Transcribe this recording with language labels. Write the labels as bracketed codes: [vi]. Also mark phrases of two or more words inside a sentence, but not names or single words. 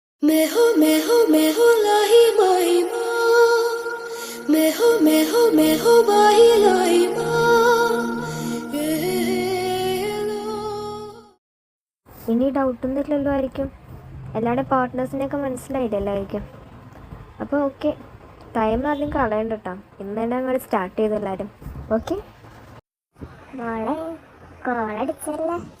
[ml] मैं हो लाही माही माँ मैं हो बाही लाही ഇനി ഡൗട്ടൊന്നുമില്ലല്ലോ ആയിരിക്കും. എല്ലാവരുടെ പാർട്ട്നേഴ്സിനെയൊക്കെ മനസ്സിലായില്ലല്ലോ ആയിരിക്കും. അപ്പോൾ ഓക്കെ, ടൈം ആദ്യം കളയണ്ട കേട്ടോ. ഇന്ന് തന്നെ അങ്ങോട്ട് സ്റ്റാർട്ട് ചെയ്തു എല്ലാവരും. ഓക്കെ, മോളെ കോളടിച്ചല്ലേ?